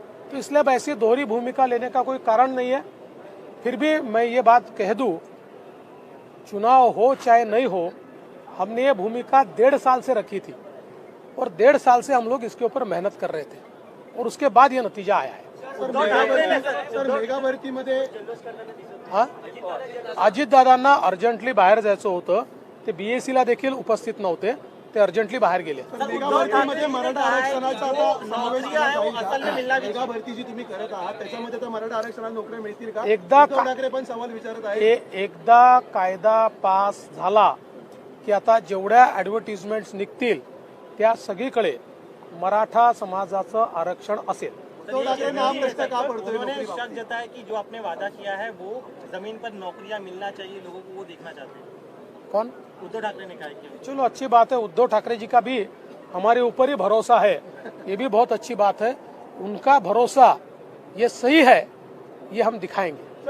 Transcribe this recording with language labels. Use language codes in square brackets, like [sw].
[hi] तो इसलिए अब ऐसी दोहरी भूमिका लेने का कोई कारण नहीं है। फिर भी मैं ये बात कह दूं, चुनाव हो चाहे नहीं हो, हमने ये भूमिका 1.5 साल से रखी थी और 1.5 साल से हम लोग इसके ऊपर मेहनत कर रहे थे और उसके बाद ये नतीजा आया है। [mr] सर, मेगा भरतीमध्ये अजितदादांना अर्जंटली बाहेर जायचं होतं, ते BSc ला देखील उपस्थित नव्हते, ते अर्जंटली बाहेर गेले। मेगा भरतीमध्ये मराठा आरक्षणाचा आता समावेश केला जाईल का? मेगा भरती जी तुम्ही करत आहात त्याच्यामध्ये तर मराठा आरक्षणाला नोकऱ्या मिळतील का? उद्धव ठाकरे पण सवाल विचारत आहेत। एकदा कायदा पास झाला की आता जेवढ्या ऍडव्हर्टिजमेंट्स निघतील त्या सगळीकडे मराठा समाजाचं आरक्षण असेल। [hi] उन्होंने शक जताया कि जो आपने वादा किया है वो जमीन पर नौकरियां मिलना चाहिए लोगों को, वो देखना चाहते हैं। कौन? उद्धव ठाकरे ने कहा कि चलो अच्छी बात है, उद्धव ठाकरे जी का भी हमारे ऊपर ही भरोसा है, ये भी बहुत अच्छी बात है। उनका भरोसा ये सही है, ये हम दिखाएंगे।